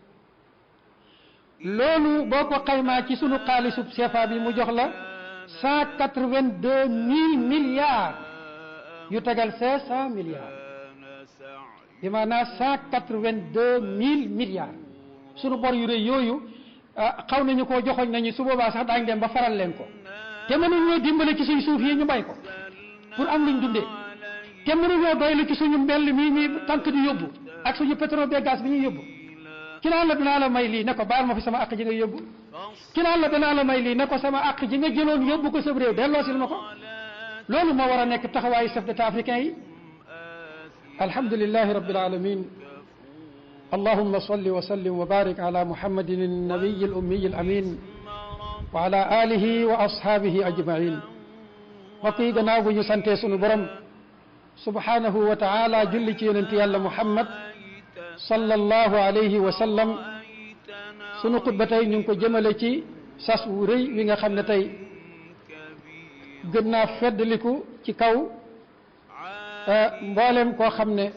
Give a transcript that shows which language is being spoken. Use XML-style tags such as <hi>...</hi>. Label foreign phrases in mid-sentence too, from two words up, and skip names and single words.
<wo>loolu boo ko xaymaa ci sunu xaalisub CFA bi mu jox la 182 000 milliards yu tegal 500 milliards bi maanaam 182 000 milliards sunu bor yu rëy yooyu xaw nañu koo joxoñ nañu su boobaa sax daañu dem ba faral leen ko te mënuñoo dimbale ci suñu suuf yi ñu bay ko pour am luñ dundee te mënuñoo doylu ci suñu mbell mii ñuy tànk di yóbbu ak suñu pétrole be gaz bi ñuy yóbbu. ki naan la dinaa la may lii ne ko baal ma fi sama àq ji nga yóbbu ki naan la dinaa la may lii ne ko sama àq ji nga jëloon yóbbu ko sa réew delloosil ma ko. loolu moo war a nekk taxawaayu</wo> <fr>chef d'état africain</fr> <wo>yi.</wo> <ar>الحمد لله رب العالمين اللهم صل وسلم وبارك على محمد النبي الأمي الأمين وعلى آله وأصحابه أجمعين.</ar> <wo>mbokk yi gannaaw bu ñu santee sunu borom</wo> <ar>سبحانه وتعالى</ar> <wo>julli ci yonent yàlla muhammad</wo> <ar>صلى الله عليه وسلم</ar> <wo>sunu xutba tey ñu ngi ko jëmale ci sas wu rëy wi nga xam ne tey gën naa feddliku ci kaw mboolem koo xam ne</wo>